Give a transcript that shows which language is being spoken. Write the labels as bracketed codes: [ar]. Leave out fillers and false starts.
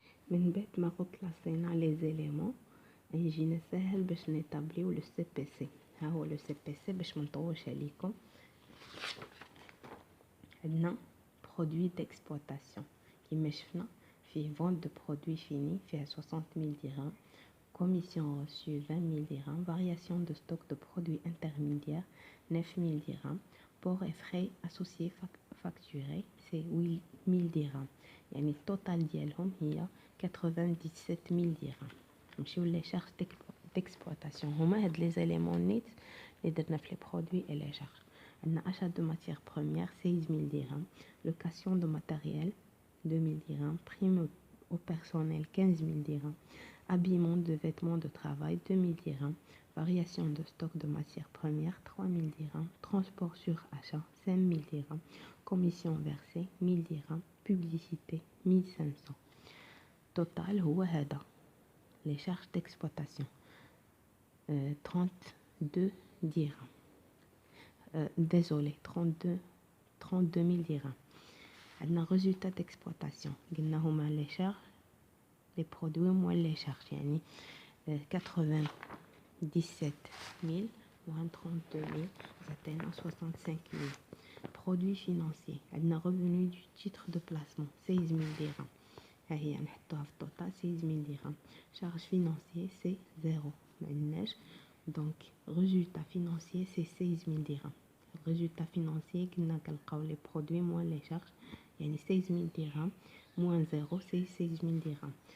[ar] من بعد ما reclassينا les éléments يجينا سهل باش نتابليو لو سي بي سي. ها هو لو سي بي سي باش ما نطولش عليكم. عندنا [fr] produit d'exploitation [ar] كيما شفنا فيه [fr] vente de produits finis [ar] فيها [fr] 60 000 dirhams. Commission reçue 20 000 dirhams. Variation de stock de produits intermédiaires 9 000 dirhams. Port et frais associés facturés c'est 8 000 dirhams. [ar] يعني التوتال ديالهم هي 97 000 درهم. نمشيو لي شارج d'exploitation. هما هاد لي زيليمون نيت اللي درنا في لي برودوي اي لي شارج. [fr] عندنا achat de matières premières 16 000 dirhams. Location de matériel 2 000 dirhams. Prime au personnel 15 000 dirhams. Habillement de vêtements de travail 2 000 dirhams. Variation de stock de matières premières 3 000 dirhams. Transport sur achat 5 000 dirhams. Commission versée 1 000 dirhams. Publicité 1 500. Total [ar] هو هذا [fr] les charges d'exploitation 32 dirhams. Désolé 32 000 dirhams. [ar] عندنا [fr] résultat d'exploitation [ar] قلنا هما [fr] les charges les produits moins les charges [ar] يعني [fr] 97 000 moins 32 000 atteint 65 000. Produits financiers [ar] عندنا [fr] revenu du titre de placement 16 000 dirhams. [ar] ها هي نحطوها في التوتال 16 000 درهم. [fr] charge financier c'est 0 [ar] ما عندناش دونك [fr] résultat financier c'est 16 000 درهم. [ar] résultat financier قلنا كنلقاو لي برودوي موان لي شارج يعني 16 000 درهم موان 0 c'est 16 000 درهم.